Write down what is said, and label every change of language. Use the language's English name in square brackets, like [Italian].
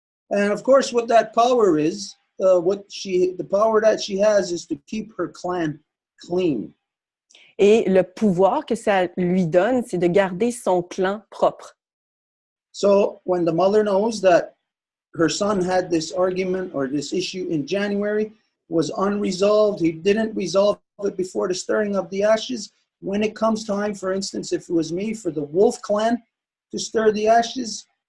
[English] And of course, what that power is, the power that she has is to keep her clan clean. [French] Et le pouvoir que ça lui donne, c'est de garder son clan propre. [English] So when the mother knows that her son had this argument or this issue in January, was unresolved, he didn't resolve it before the stirring of the ashes, when it comes time, for instance, if it was me, for the wolf clan to stir the ashes,